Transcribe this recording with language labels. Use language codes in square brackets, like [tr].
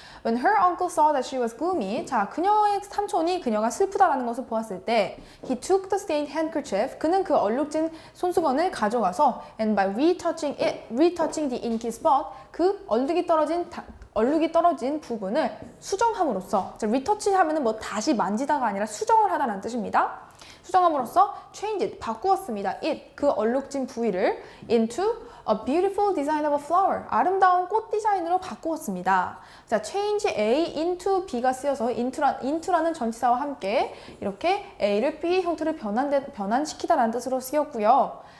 [en] When her uncle saw that she was gloomy, [ko] 자, 그녀의 삼촌이 그녀가 슬프다라는 것을 보았을 때 [en] he took the stained handkerchief, [ko] 그는 그 얼룩진 손수건을 가져가서 [en] and by retouching the inky spot, [ko] 그 얼룩이 떨어진 부분을 수정함으로써, 자, retouch 하면은 뭐 다시 만지다가 아니라 수정을 하다라는 뜻입니다. 수정함으로써 [en] change it, [ko] 바꾸었습니다. [en] it, [ko] 그 얼룩진 부위를 [en] into a beautiful design of a flower, [ko] 아름다운 꽃 디자인으로 바꾸었습니다. 자, [en] change A into B [ko] 가 쓰여서 into라는 전치사와 함께 이렇게 A를 B 형태로 변환시키다라는 뜻으로 쓰였고요.